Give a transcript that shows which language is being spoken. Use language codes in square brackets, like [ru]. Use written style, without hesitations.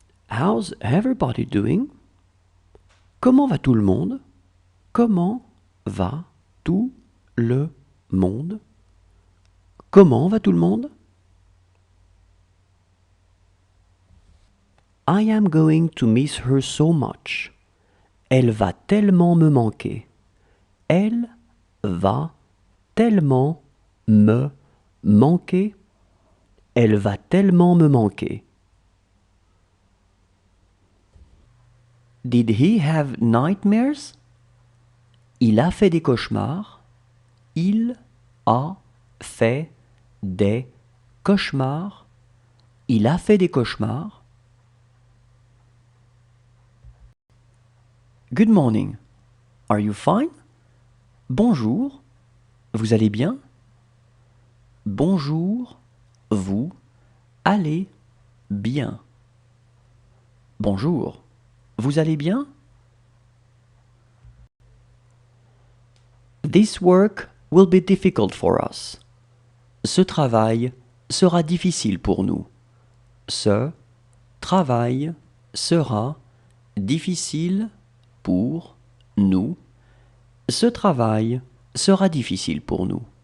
[en] How's everybody doing? [fr] Comment va tout le monde? Comment va tout le monde? Comment va tout le monde? [en] I am going to miss her so much. [fr] Elle va tellement me manquer. Elle va tellement me manquer. Elle va tellement me manquer. [en] Did he have nightmares? [fr] Il a fait des cauchemars. Il a fait des cauchemars. Il a fait des cauchemars. [en] Good morning. Are you fine? [fr] Bonjour. Vous allez bien? Bonjour. Vous allez bien. Bonjour. Vous allez bien? [en] This work will be difficult for us. [fr] Ce travail sera difficile pour nous. Ce travail sera difficile pour nous. Ce travail sera difficile pour nous.